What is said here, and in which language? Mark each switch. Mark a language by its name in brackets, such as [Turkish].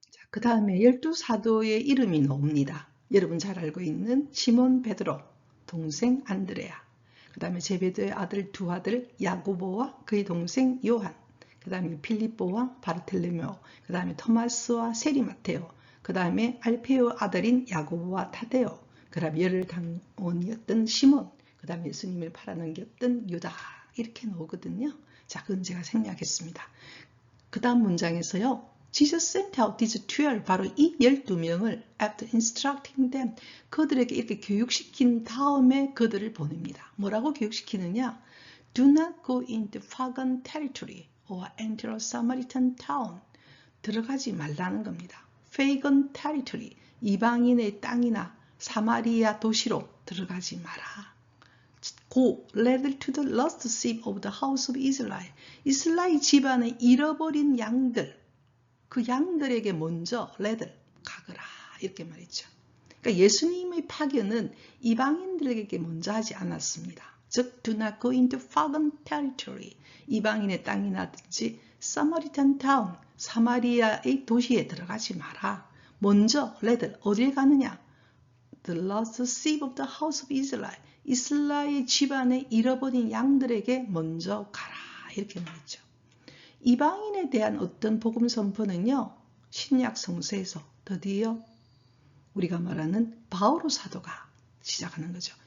[Korean] 그 다음에 12사도의 이름이 나옵니다. 여러분 잘 알고 있는 시몬 베드로, 동생 안드레아, 그 다음에 제베드의 아들 두 아들 야고보와 그의 동생 요한, 그 다음에 필립보와 바르텔레메오, 그 다음에 토마스와 세리마테오, 그 다음에 알페오 아들인 야고보와 타데오, 그 다음에 열강원이었던 시몬, 그 다음에 예수님을 팔아넘겼던 유다, 이렇게 나오거든요. 자, 그건 제가 생략했습니다. 그 다음 문장에서요. [English] Jesus sent out these 12, [Korean] 바로 이 12명을 [English] after instructing them, [Korean] 그들에게 이렇게 교육시킨 다음에 그들을 보냅니다. 뭐라고 교육시키느냐? [English] Do not go into pagan territory or enter a Samaritan town. [Korean] 들어가지 말라는 겁니다. [English] pagan territory, [Korean] 이방인의 땅이나 사마리아 도시로 들어가지 마라. [English] Go, rather to the lost sheep of the house of Israel. [Korean] 이스라엘 집안의 잃어버린 양들, 그 양들에게 먼저 rather 가거라 이렇게 말했죠. 그러니까 예수님의 파견은 이방인들에게 먼저 하지 않았습니다. 즉, [English] do not go into pagan territory, [Korean] 이방인의 땅이나든지 [English] Samaritan town, [Korean] 사마리아의 도시에 들어가지 마라. 먼저 rather 어디에 가느냐? [English] The lost sheep of the house of Israel, [Korean] 이스라엘 집안의 잃어버린 양들에게 먼저 가라 이렇게 말했죠. 이방인에 대한 어떤 복음 선포는요. 신약 성서에서 드디어 우리가 말하는 바오로 사도가 시작하는 거죠.